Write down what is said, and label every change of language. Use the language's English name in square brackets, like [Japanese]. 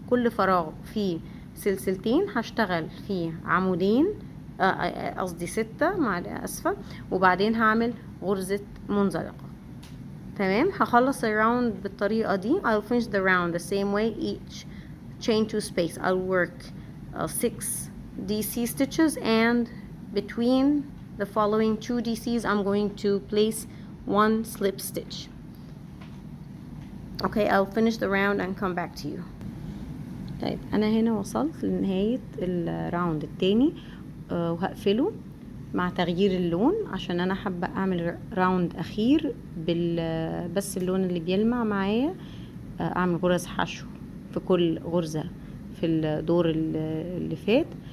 [Arabic] كل فراغ فيه سلسلتين هشتغل فيه عمودين، قصدي 6 مع اسفة، وبعدين هعمل غرزة منزلقة، تمام. هخلص الراوند بالطريقة دي. [English] I'll finish the round the same way. Each chain 2 space I'll work 6 DC stitches, and between the following 2 DCs I'm going to place 1 slip stitch. Okay, I'll finish the round and come back to you. [Arabic] طيب انا هنا وصلت لنهاية الراوند التاني، وهقفله مع تغيير اللون عشان انا حابة اعمل راوند اخير بس اللون اللي بيلمع معايا. اعمل غرز حشو في كل غرزة في الدور اللي فات.